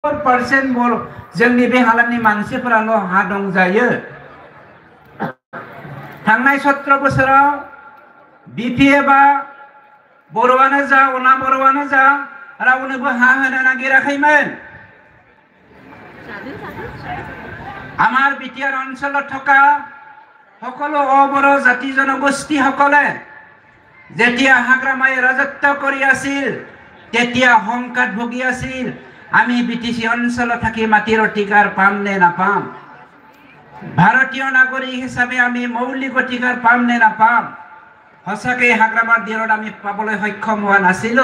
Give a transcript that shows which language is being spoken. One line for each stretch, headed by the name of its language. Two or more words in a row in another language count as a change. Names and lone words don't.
Bodo: 4% जोंनि बे हालामनि मानसिफोराल' हा दंजायो। थांनाय 17 बोसोराव बिपिएफआ बर'आनो जा अना बर'आनो जा रावनोबो हा होनो नागिराखैमोन।
Assamese: আমাৰ বিটিআর অঞ্চলত থকা সকলো অবৰ জাতি জনগোষ্ঠী সকলে যেতিয়া হাগ্ৰামাই ৰাজত্ব কৰি আছিল তেতিয়া সংকট ভুগি আছিল। আমি বিটিসি অঞ্চলত থাকি মাটিৰ অধিকাৰ পাম নে নাপাম, ভাৰতীয় নাগৰিক হিচাপে আমি মৌলিক অধিকাৰ পাম নে নাপাম, সঁচাকে হাগ্ৰামাৰ দিনত আমি পাবলৈ সক্ষম হোৱা নাছিলো।